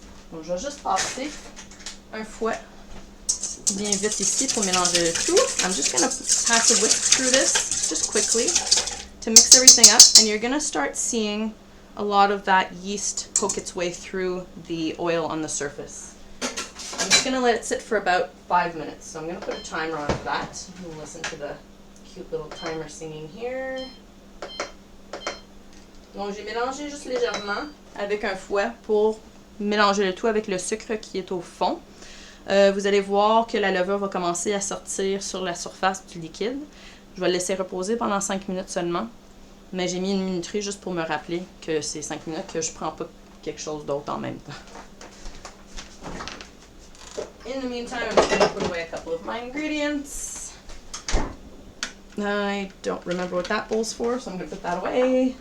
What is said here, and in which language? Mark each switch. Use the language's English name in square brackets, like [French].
[French] Donc, je vais juste passer un fouet bien vite ici pour mélanger le tout. [English] I'm just going to pass a whisk through this just quickly to mix everything up, and you're going to start seeing a lot of that yeast poke its way through the oil on the surface. I'm just going to let it sit for about 5 minutes, so I'm going to put a timer on for that. You can listen to the cute little timer singing here. [French] Donc j'ai mélangé juste légèrement avec un fouet pour mélanger le tout avec le sucre qui est au fond. Vous allez voir que la levure va commencer à sortir sur la surface du liquide. Je vais le laisser reposer pendant 5 minutes seulement. Mais j'ai mis une minuterie juste pour me rappeler que c'est 5 minutes, que je ne prends pas quelque chose d'autre en même temps. [English] In the meantime, I'm just going to put away a couple of my ingredients. I don't remember what that bowl's for, so I'm going to put that away.